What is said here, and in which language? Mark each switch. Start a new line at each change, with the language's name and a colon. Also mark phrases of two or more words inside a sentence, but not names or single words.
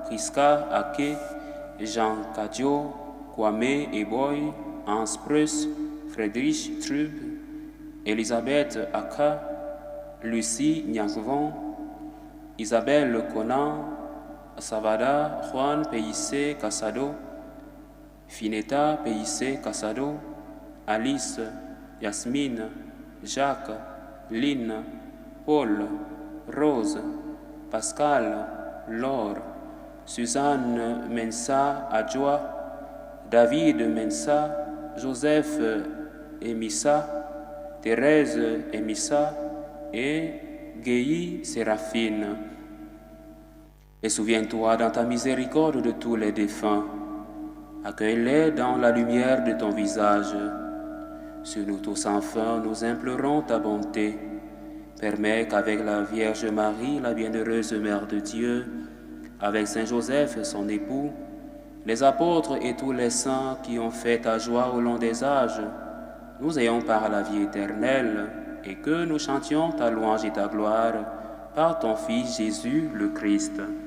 French: Priska Ake, Jean Kadio, Kwame Eboy, Hans Preuss, Friedrich Trub, Elisabeth Aka, Lucie Nyakvon, Isabelle Conan, Savada Juan Peissé Casado, Fineta Peissé Casado, Alice, Yasmine, Jacques, Lynn, Paul, Rose, Pascal, Laure, Suzanne Mensa Adjoa, David Mensa, Joseph Emissa, Thérèse Emissa et Guéhi Séraphine. Et souviens-toi dans ta miséricorde de tous les défunts. Accueille-les dans la lumière de ton visage. Sur nous tous enfin, nous implorons ta bonté. Permets qu'avec la Vierge Marie, la bienheureuse Mère de Dieu, avec Saint Joseph, son époux, les apôtres et tous les saints qui ont fait ta joie au long des âges, nous ayons par la vie éternelle et que nous chantions ta louange et ta gloire par ton Fils Jésus le Christ.